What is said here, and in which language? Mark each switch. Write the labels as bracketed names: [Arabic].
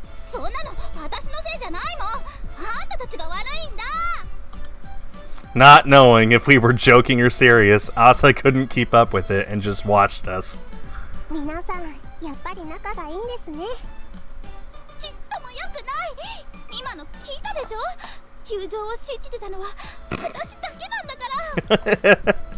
[Japanese] そんなの私のせいじゃないもん。あんたたちが悪いんだ。 [English] Not knowing if we were joking or serious, Asa couldn't keep up with it and just watched us. [Japanese] 皆さんやっぱり仲がいいんですね。ちっとも良くない。今の聞いたでしょ。友情を信じてたのは私だけなんだから。